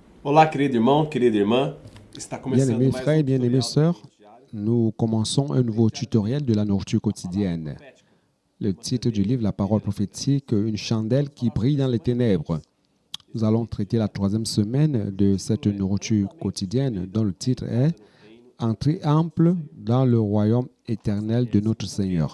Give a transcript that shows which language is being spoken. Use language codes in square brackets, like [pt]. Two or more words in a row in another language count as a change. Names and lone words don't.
[pt] Olá, querido irmão, querida irmã. Está começando [fr] Bien-aimés [pt] mais [fr] frères et bien-aimées [pt] tutorial do [fr] sœurs, [pt] Culto Diário. [fr] nous commençons un nouveau tutoriel de la nourriture quotidienne. Le titre du livre, La parole prophétique, une chandelle qui brille dans les ténèbres. Nous allons traiter la troisième semaine de cette nourriture quotidienne dont le titre est Entrée ample dans le royaume éternel de notre Seigneur.